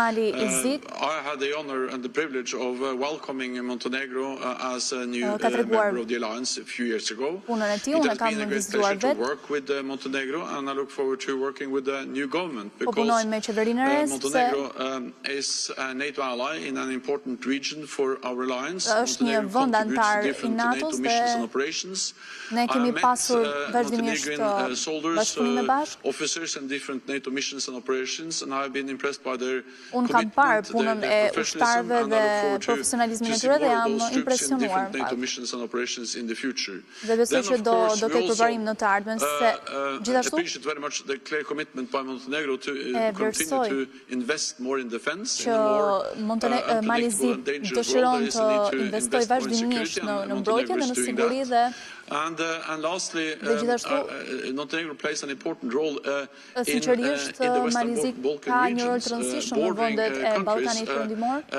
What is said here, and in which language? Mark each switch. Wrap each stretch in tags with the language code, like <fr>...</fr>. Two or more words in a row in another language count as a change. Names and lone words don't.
<en>I had the honor and the privilege of welcoming Montenegro as a new member of the alliance a few years ago. It has been a great pleasure to work with Montenegro, and I look forward to working with the new government because Montenegro is a NATO ally in an important region for our alliance. Montenegro contributes</en> <sq>i NATO-s dhe ne kemi pasur vazhdimisht bashkëpunime bashkë. Unë kam parë punën e ushtarëve dhe profesionalizmin e tyre dhe jam impresionuar. Dhe besoj që do ketë përparim në të ardhmen se gjithashtu e vlerësoj që Malizi dëshiron të investoj vazhdimisht në mbrojtje dhe në siguri dhe gjithashtu sinqerisht Malizi ka një rol të rëndësishëm në vendet e Ballkanit Perëndimor.</sq>